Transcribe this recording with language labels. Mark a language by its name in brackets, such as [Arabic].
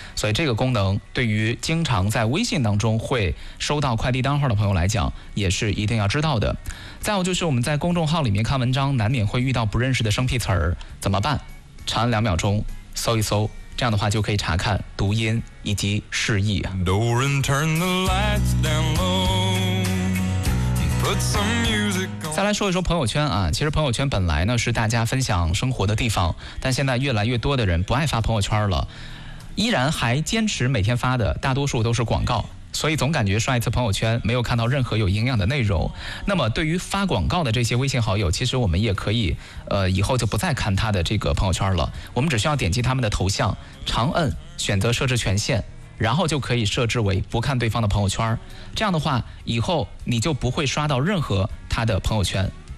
[Chinese] 所以这个功能对于经常在微信当中会收到快递单号的朋友来讲也是一定要知道的。再有就是我们在公众号里面看文章难免会遇到不认识的生僻词儿，怎么办？长按两秒钟搜一搜，这样的话就可以查看读音以及释义。 [English] Doran turn the lights down low, put some music on. [Chinese] 再来说一说朋友圈啊，其实朋友圈本来呢是大家分享生活的地方，但现在越来越多的人不爱发朋友圈了，依然还坚持每天发的大多数都是广告，所以总感觉刷一次朋友圈没有看到任何有营养的内容。那么对于发广告的这些微信好友，其实我们也可以以后就不再看他的这个朋友圈了，我们只需要点击他们的头像，长按选择设置权限，然后就可以设置为不看对方的朋友圈，这样的话以后你就不会刷到任何他的朋友圈。